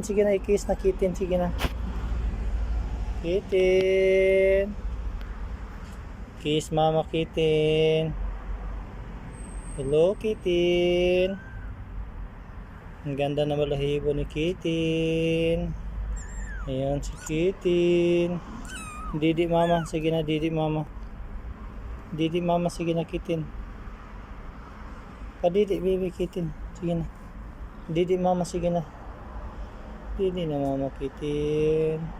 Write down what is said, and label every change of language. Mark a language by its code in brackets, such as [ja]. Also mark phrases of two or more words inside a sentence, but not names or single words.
[tl] Sige na, i-kiss na kitin. Sige na. Kitin. Kiss mama kitin. Hello, kitin. Ang ganda na balahibo ni kitin. Ayan si kitin. Didi mama. Sige na, didi mama. Didi mama, sige na kitin. Padidi baby kitin. Sige na. Didi mama, sige na. Didi na mama kitin.